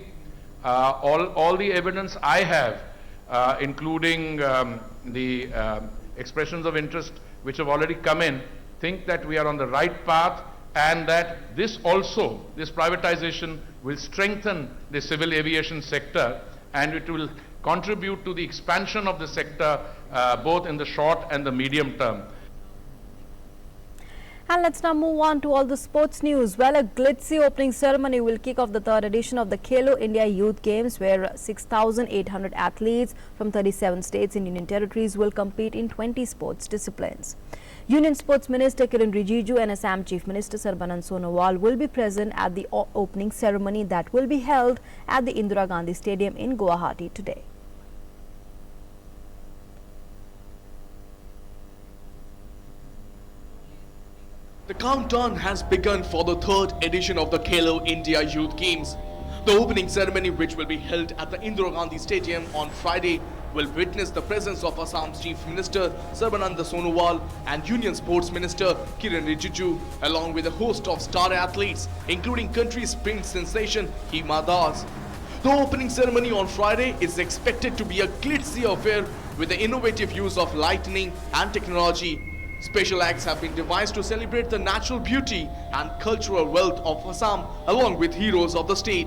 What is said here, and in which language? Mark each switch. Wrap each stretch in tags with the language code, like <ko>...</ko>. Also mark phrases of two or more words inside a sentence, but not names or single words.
<en>All the evidence I have, including the expressions of interest which have already come in, think that we are on the right path, and that this privatization will strengthen the civil aviation sector, and it will contribute to the expansion of the sector both in the short and the medium term. And let's now move on to all the sports news. Well, a glitzy opening ceremony will kick off the third edition of the Khelo India Youth Games, where 6,800 athletes from 37 states and union territories will compete in 20 sports disciplines. Union Sports Minister Kiren Rijiju and Assam Chief Minister Sarbanand Sonowal will be present at the opening ceremony that will be held at the Indira Gandhi Stadium in Guwahati today. The countdown has begun for the third edition of the Khelo India Youth Games. The opening ceremony, which will be held at the Indira Gandhi Stadium on Friday, will witness the presence of Assam's Chief Minister Sarbanand Sonowal and Union Sports Minister Kiren Rijiju, along with a host of star athletes, including country sprint sensation Hima Das. The opening ceremony on Friday is expected to be a glitzy affair with the innovative use of lighting and technology. Special acts have been devised to celebrate the natural beauty and cultural wealth of Assam, along with heroes of the state.</en>